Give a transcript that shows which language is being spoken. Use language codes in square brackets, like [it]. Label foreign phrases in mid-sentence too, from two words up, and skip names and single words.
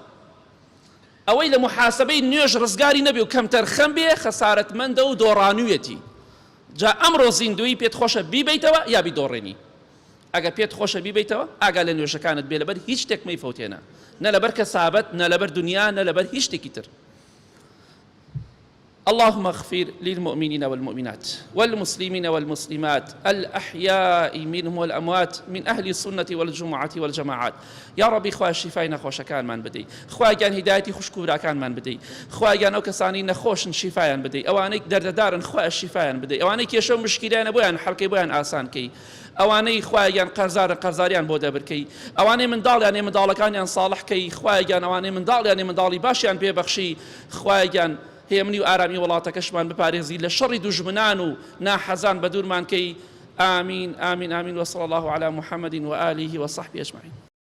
[ckb] ئەوەی لە محاسبەی نوێژ ڕزگاری نەبێ و کەمتەر خەم بێ خەسارەتمەندە و دۆڕانوویەتی. جا ئەمڕۆ زیندوی پێت خۆشە بیبیتەوە یا بیدۆڕێنی؟ ئەگە پێت خۆشە بیبیتەوە ئاگا لە نوێژەکانت بێ، لەبەر هیچ شتێک مەیفەوتێنە، نە لەبەر کەسابەت، نە لەبەر دنیا، نە لەبەر هیچ شتێکی تر. [ar] اللهم اغفر للمؤمنين والمؤمنات والمسلمين والمسلمات الأحياء منهم والأموات من أهل السنة والجمعة والجماعات يا ربي [ckb] خواه شفای نەخۆشەکان من بدەی خوایان هیدایەتی خوشکوراکان من بدەی خوایان ئەو کەسانی نەخۆشن شیفایان بدەی ئەوانەی دەردەدارن خواه شیفایان بدەی ئەوانەی کێشە و مشکلانە بۆیان حەڵکەی بۆیان ئاسانکەی ئەوانەی خوایان قەرزاریان بۆ دەبرکەی ئەوانەی منداڵیان منداڵەکانیان ساڵحکەی خوایان ئەوانەی منداڵیان منداڵی باشیان پێبەخشی خوایان هێمنی و ئارامی وڵاتەکەشمان بپارێزی لە شەڕی دوژمنان و ناحەزان بە دوورمانکەی [ar] آمين آمين آمين وصلى الله على محمد وآله وصحبه أجمعين